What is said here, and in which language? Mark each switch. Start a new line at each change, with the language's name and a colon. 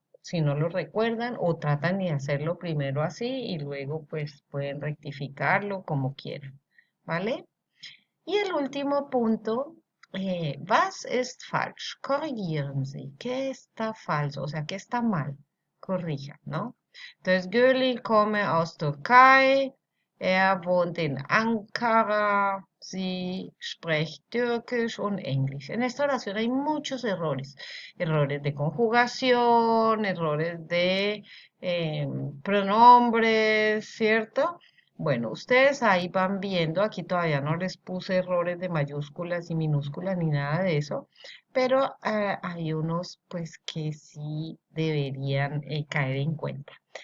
Spanish: Si no lo recuerdan o tratan de hacerlo primero así y luego pues pueden rectificarlo como quieran, ¿vale? Y el último punto,
German: was ist falsch? Korrigieren Sie.
Spanish: ¿Qué está falso? O sea, ¿qué está mal? Corrijan, ¿no? Entonces,
German: Gürli komme aus Türkei, wohnt in Ankara, sie spricht Türkisch und Englisch.
Spanish: En esta oración hay muchos errores. Errores de conjugación, errores de pronombres, ¿cierto? Bueno, ustedes ahí van viendo, aquí todavía no les puse errores de mayúsculas y minúsculas ni nada de eso, pero hay unos pues que sí deberían caer en cuenta.